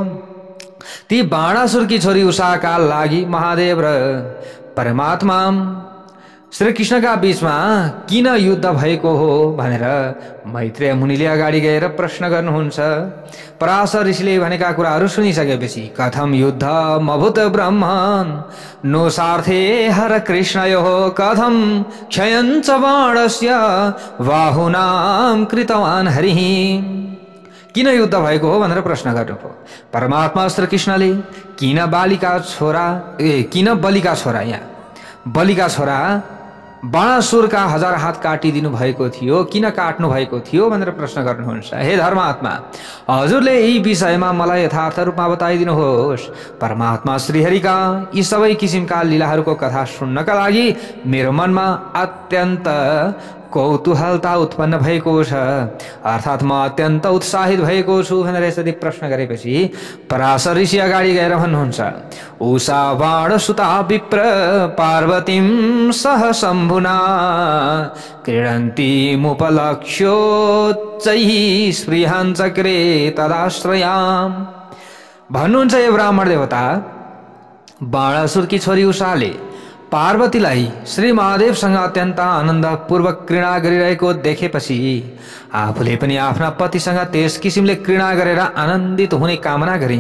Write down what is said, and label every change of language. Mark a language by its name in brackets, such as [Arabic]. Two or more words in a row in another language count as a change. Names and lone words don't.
[Nepali] ती बाणासुरकी छोरी उषाका लागि महादेव र परमात्मा श्रीकृष्णका बीचमा किन युद्ध भएको हो भनेर मैत्रेय मुनिले अगाडि गएर प्रश्न गर्नुहुन्छ। पराशर ऋषिले भनेका कुराहरू सुनिसकेपछि [Sanskrit] कथम युद्ध मभूत ब्रह्मन् नो सार्थे हर कृष्णयोः कथम क्षयञ्च बाणस्य बाहुनां कृतवान् हरिः। [Nepali] किन युद्ध भएको हो भनेर प्रश्न गर्नुभयो। परमात्मा श्रीकृष्णले किन बलिका छोरा यहाँ बलिका छोरा बाणासुरका 1000 हात काटिदिनु भएको थियो, किन काट्नु भएको थियो भनेर प्रश्न गर्नुहुन्छ। हे धर्मात्मा, हजुरले यी विषयमा मलाई यथार्थ रूपमा बताइदिनुहोस्। परमात्मा श्रीहरिका यी सबै किसिमका लीलाहरूको कथा सुन्नका लागि मेरो मनमा अत्यन्त कौतूहलता उत्पन्न भएको छ, अर्थात् म अत्यन्त उत्साहित भएको छु भनेर यसरी प्रश्न गरेपछि पराशर ऋषि अगाडि गएर भन्नुहुन्छ, [Sanskrit] उषा बाणसुता विप्र पार्वतीं सह शम्भुना क्रीडन्तीमुपलक्ष्योच्चैः स्पृहान् चक्रे तदाश्रयाम्। [Nepali] भन्नुहुन्छ यो ब्राह्मण देवता, बाणासुरकी छोरी उषाले पार्वतीलाई श्री महादेवसँग अत्यन्त आनन्दपूर्वक घृणा गरिरहेको देखेपछि आफूले पनि आफ्ना पतिसँग त्यस किसिमले घृणा गरेर आनन्दित हुने कामना गरिन्।